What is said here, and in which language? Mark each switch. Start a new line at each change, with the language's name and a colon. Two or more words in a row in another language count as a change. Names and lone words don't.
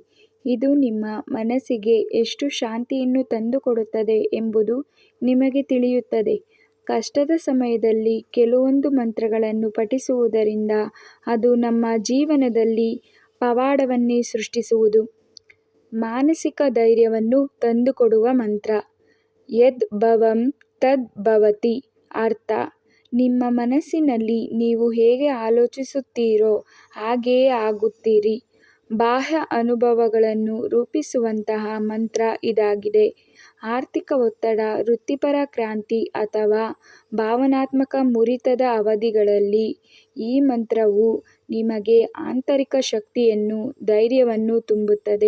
Kannada: ಇದು ನಿಮ್ಮ ಮನಸ್ಸಿಗೆ ಎಷ್ಟು ಶಾಂತಿಯನ್ನು ತಂದುಕೊಡುತ್ತದೆ ಎಂಬುದು ನಿಮಗೆ ತಿಳಿಯುತ್ತದೆ. ಕಷ್ಟದ ಸಮಯದಲ್ಲಿ ಕೆಲವೊಂದು ಮಂತ್ರಗಳನ್ನು ಪಠಿಸುವುದರಿಂದ ಅದು ನಮ್ಮ ಜೀವನದಲ್ಲಿ ಪವಾಡವನ್ನೇ ಸೃಷ್ಟಿಸುವುದು. ಮಾನಸಿಕ ಧೈರ್ಯವನ್ನು ತಂದುಕೊಡುವ ಮಂತ್ರ.
Sanskrit: ಯದ್ ಭವಂ ತದ್ ಭವತಿ.
Kannada: ಅರ್ಥ: ನಿಮ್ಮ ಮನಸ್ಸಿನಲ್ಲಿ ನೀವು ಹೇಗೆ ಆಲೋಚಿಸುತ್ತೀರೋ ಹಾಗೆಯೇ ಆಗುತ್ತೀರಿ. ಬಾಹ್ಯ ಅನುಭವಗಳನ್ನು ರೂಪಿಸುವಂತಹ ಮಂತ್ರ ಇದಾಗಿದೆ. ಆರ್ಥಿಕ ಒತ್ತಡ, ವೃತ್ತಿಪರ ಕ್ರಾಂತಿ ಅಥವಾ ಭಾವನಾತ್ಮಕ ಮುರಿತದ ಅವಧಿಗಳಲ್ಲಿ ಈ ಮಂತ್ರವು ನಿಮಗೆ ಆಂತರಿಕ ಶಕ್ತಿಯನ್ನು, ಧೈರ್ಯವನ್ನು ತುಂಬುತ್ತದೆ.